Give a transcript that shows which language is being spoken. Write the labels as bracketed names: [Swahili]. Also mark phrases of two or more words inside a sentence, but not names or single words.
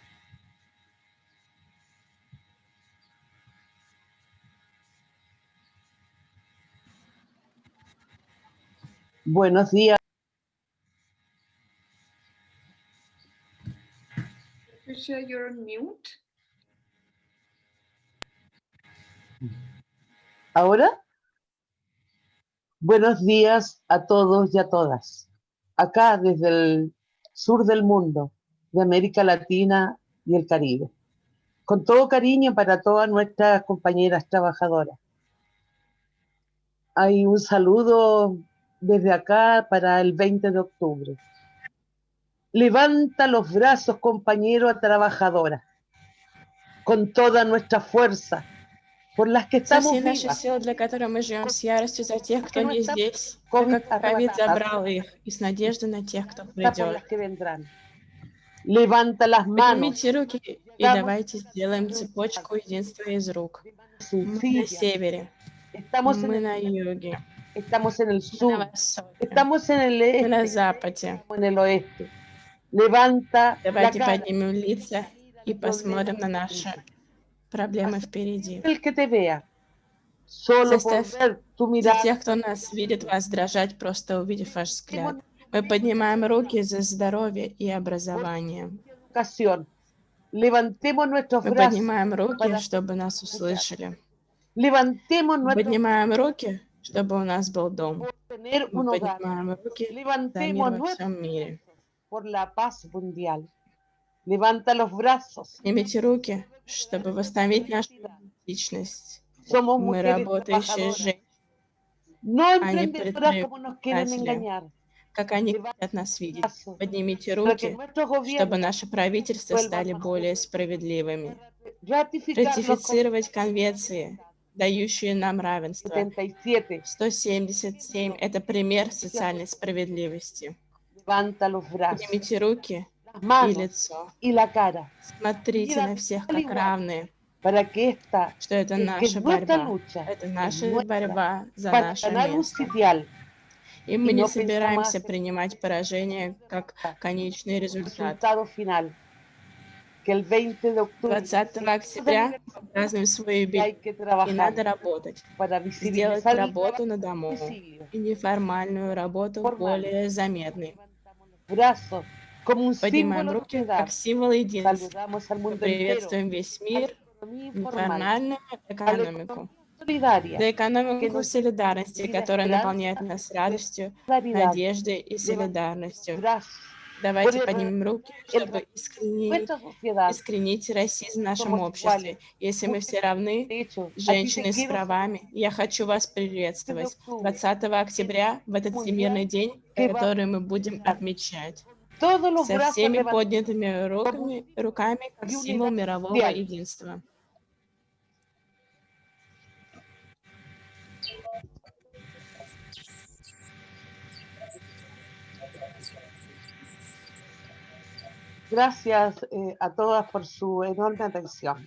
[Spanish] Buenos días. Patricia, [English] you're on mute. [Spanish] ¿Ahora? Buenos días a todos y a todas. Acá desde el sur del mundo, de América Latina y el Caribe. Con todo cariño para todas nuestras compañeras trabajadoras. Hay un saludo desde acá para el 20 de octubre. Levanta los brazos, compañero trabajadora, con toda nuestra fuerza, por las que [Russian] За [Spanish] estamos [Russian] все наши [Spanish] vivas, [Russian] силы, для которых мы живем, с яростью за тех, кто [Spanish] que no [Russian] не [Spanish] estamos [Russian] здесь, так COVID как ковид [Spanish] arrebatadas, [Russian] забрал их, и с надеждой на тех, кто [Spanish] por [Russian] придет. [Spanish] las que vendrán. Levanta las manos, [Russian] Поднимите руки и [Spanish] Estamos [Russian] давайте сделаем цепочку единства из рук. Мы на [Spanish] sencillas, [Russian] севере, [Spanish] estamos en [Russian] мы [Spanish] el, [Russian] на юге, [Spanish] estamos en el [Russian] мы на [Spanish] sur, [Russian] востоке, [Spanish] estamos en el [Russian] мы на [Spanish] este, [Russian] западе. [Spanish] estamos en el oeste. Levanta la [Russian] Давайте [Spanish] cara, [Russian] поднимем лица и посмотрим на наши проблемы впереди. [Spanish] el que te vea, solo por [Russian] Заставь [Spanish] ver tu [Russian] за [Spanish] mirada, [Russian] тех, кто нас видит, вас дрожать, просто увидев ваш взгляд. Мы поднимаем руки за здоровье и образование. [Spanish] educación. Levantemos nuestros [Russian] Мы [Spanish] brazos, [Russian] поднимаем руки, [Spanish] para [Russian] чтобы нас услышали. [Spanish] levantemos [Russian] Мы [Spanish] nuestros [Russian] поднимаем руки, чтобы у нас был дом. [Spanish] por tener [Russian] Мы [Spanish] un hogar. [Russian] поднимаем руки за мир [Spanish] Levantemos [Russian] во [Spanish] nuestros [Russian] всем мире. [Spanish] por la paz mundial. Levanta los brazos. [Russian] Поднимите руки, чтобы восстановить нашу личность. [Spanish] Somos [Russian] Мы [Spanish] mujeres [Russian] работающие [Spanish] trabajadoras, [Russian] женщины, [Spanish] no [Russian] а не [Spanish] emprendedoras como nos quieren [Russian] предприниматели, [Spanish] engañar. [Russian] как они хотят нас видеть. Поднимите [Spanish] Para que [Russian] руки, [Spanish] nuestros [Russian] чтобы [Spanish] gobiernos [Russian] наши правительства [Spanish] vuelvan [Russian] стали [Spanish] a [Russian] более справедливыми. [Spanish] ratificar los [Russian] Ратифицировать конвенции, дающие нам равенство. 77. 177 – это пример социальной справедливости. [Spanish] Levanta los brazos, [Russian] Поднимите руки [Spanish] las [Russian] и [Spanish] manos [Russian] лицо. [Spanish] y la cara [Russian] Смотрите на всех как равные, [Spanish] para que esta, [Russian] что это [Spanish] que es [Russian] наша [Spanish] nuestra [Russian] борьба. [Spanish] lucha, [Russian] Это [Spanish] es [Russian] наша [Spanish] nuestra, [Russian] борьба за [Spanish] para [Russian] наше [Spanish] ganar un [Russian] место. [Spanish] sitial. [Russian] И мы [Spanish] y [Russian] не [Spanish] no [Russian] собираемся [Spanish] pensamos [Russian] принимать поражение как конечный результат. [Spanish] Resultado final. Que el 20 de octubre [Russian] 20 октября мы празднуем свой [Spanish] hay [Russian] юбилей, [Spanish] que [Russian] и [Spanish] trabajar [Russian] надо работать. [Spanish] para [Russian] Сделать [Spanish] visibilizar el [Russian] работу [Spanish] trabajo [Russian] на дому [Spanish] visible. [Russian] и неформальную работу [Spanish] Formal. [Russian] более заметной. [Spanish] Brazos como un [Russian] Поднимаем [Spanish] símbolo de [Russian] руки [Spanish] unidad. [Russian] как символ единства. [Spanish] Saludamos al [Russian] Мы [Spanish] mundo entero. [Russian] приветствуем весь мир, [Spanish] Economía informal. [Russian] неформальную [Spanish] A la [Russian] экономику. [Spanish] economía solidaria. [Russian] За экономику [Spanish] nos [Russian] солидарности, [Spanish] inspira [Russian] которая [Spanish] esperanza, [Russian] наполняет нас радостью, [Spanish] Claridad. [Russian] надеждой и солидарностью. [Spanish] Brazos. [Russian] Давайте [Spanish] Por el- [Russian] поднимем руки, чтобы [Spanish] Nuestra sociedad. [Russian] искоренить расизм в нашем [Spanish] Somos [Russian] обществе. [Spanish] iguales. [Russian] Если мы все равны, [Spanish] De hecho, a ti te [Russian] женщины с [Spanish] quiero [Russian] правами, я хочу вас приветствовать. [Spanish] octubre. [Russian] 20 октября, в этот всемирный день, [Spanish] que va- [Russian] который мы будем отмечать. [Spanish] todos los [Russian] Со [Spanish] brazos [Russian] всеми [Spanish] levantados [Russian] поднятыми руками, как [Spanish] y [Russian] символ [Spanish] unidad [Russian] мирового [Spanish] mundial. [Russian] единства. [Spanish] Gracias a todas por su enorme atención.